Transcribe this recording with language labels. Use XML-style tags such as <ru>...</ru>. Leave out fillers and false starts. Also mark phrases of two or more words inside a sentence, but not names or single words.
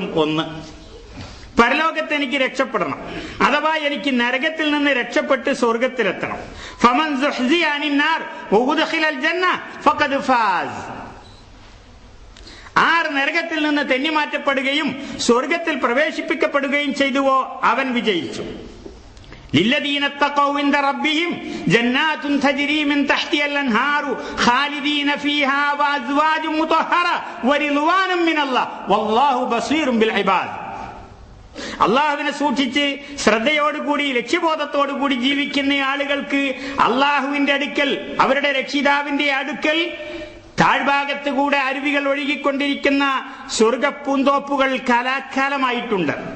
<ml>ഒന്ന്, പരലോകത്ത് എനിക്ക് രക്ഷപ്പെടണം, അഥവാ എനിക്ക് നരകത്തിൽ നിന്ന് രക്ഷപ്പെട്ട് സ്വർഗത്തിലെത്തണം.</ml> <ar>فمن زحزح عن النار وأدخل الجنة فقد فاز.</ar> <ml>ആർ നരകത്തിൽ നിന്ന് തെന്നിമാറ്റപ്പെടുകയും സ്വർഗത്തിൽ പ്രവേശിപ്പിക്കപ്പെടുകയും ചെയ്തുവോ അവൻ വിജയിച്ചു.</ml> <ar>للذين اتقوا عند ربهم جنات تجري من تحتها الانهار خالدين فيها وازواج مطهرة ورضوان من الله والله بصير بالعباد.</ar> <ml>അള്ളാഹുവിനെ സൂക്ഷിച്ച് ശ്രദ്ധയോടുകൂടി ലക്ഷ്യബോധത്തോടുകൂടി ജീവിക്കുന്ന ആളുകൾക്ക് അള്ളാഹുവിന്റെ അടുക്കൽ, അവരുടെ രക്ഷിതാവിന്റെ അടുക്കൽ താഴ്ഭാഗത്ത് കൂടെ അരുവികൾ ഒഴുകിക്കൊണ്ടിരിക്കുന്ന സ്വർഗപ്പൂന്തോപ്പുകൾ കാലാകാലമായിട്ടുണ്ട്.</ml>